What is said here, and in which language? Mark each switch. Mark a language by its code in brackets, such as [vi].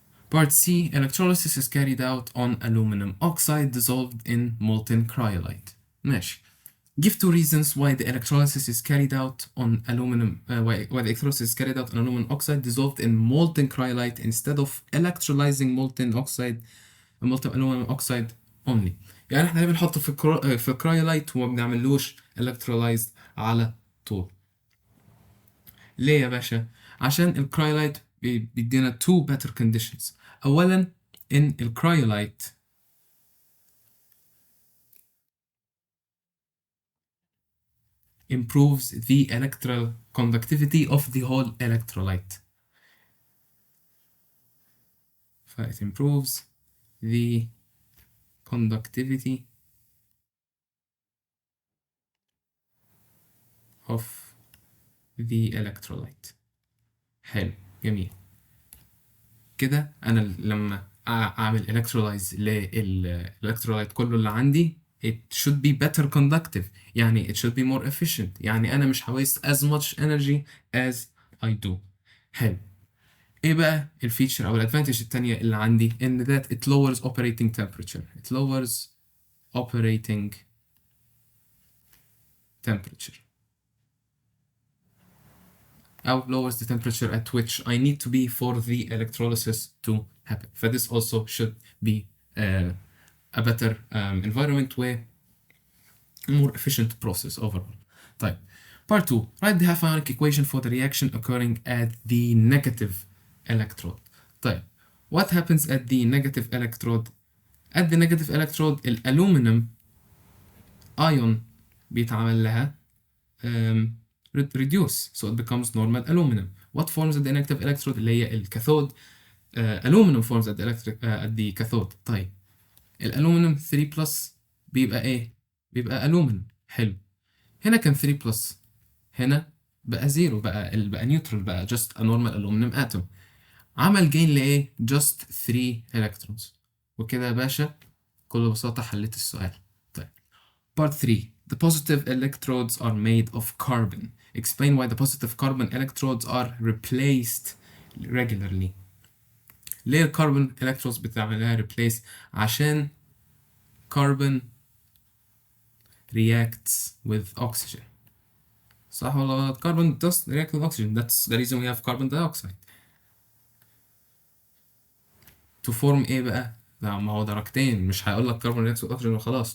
[en] Part C, electrolysis is carried out on aluminum oxide dissolved in molten cryolite. [ar] ماشي. [en] Give two reasons why the electrolysis is carried out on aluminum why the electrolysis is carried out on aluminum oxide dissolved in molten cryolite instead of electrolyzing molten aluminum oxide only. [ar] يعني احنا ليه بنحطه في الكرايولايت وما بنعملوش electrolyzed على طول؟ ليه يا باشا؟ عشان الكرايولايت بيدينا two better conditions. أولا إن الكرايولايت [en] improves the electrical conductivity of the whole electrolyte. It improves the conductivity of the electrolyte. [ar] حلو جميل. كده أنا لما أعمل electrolyze للإلكترولايت كله اللي عندي [en] it should be better conductive. يعني it should be more efficient. يعني أنا مش waste as much energy as I do. [ar] حلو. ايه بقى الفيتشر او الادفانتج التانية اللي عندي؟ ان [en] that it lowers operating temperature. It lowers operating temperature او lowers the temperature at which I need to be for the electrolysis to happen. فthis also should be a better environment with more efficient process overall. طيب. Part 2. Write the half ionic equation for the reaction occurring at the negative electrode. طيب. What happens at the negative electrode? At the negative electrode الألومنيوم ion [ar] بيتعمل لها [en] reduce, so it becomes normal aluminum. What forms at the negative electrode [ar] اللي هي الكاثود. [en] aluminum forms at the cathode. [ar] طيب. الألومنيوم 3 plus بيبقى ايه؟ بيبقى ألومنيوم. حلو. هنا كان 3 plus، هنا بقى 0، بقى نيوترال، بقى [en] just a normal aluminum atom. [ar] عمل جين لإيه؟ [en] just 3 electrons. [ar] وكده يا باشا بكل بساطة حليت السؤال. [en] طيب. Part 3. The positive electrodes are made of carbon. Explain why the positive carbon electrodes are replaced regularly. [ar] ليه الكربون electrodes بتعملها replace؟ عشان [en] carbon reacts with oxygen. [ar] صح ولا غلط؟ [en] Carbon does react with oxygen. That's the reason we have carbon dioxide. [ar] To form ايه بقى؟ لا ما هو درجتين، مش هيقول لك [en] carbon reacts with oxygen [ar] وخلاص.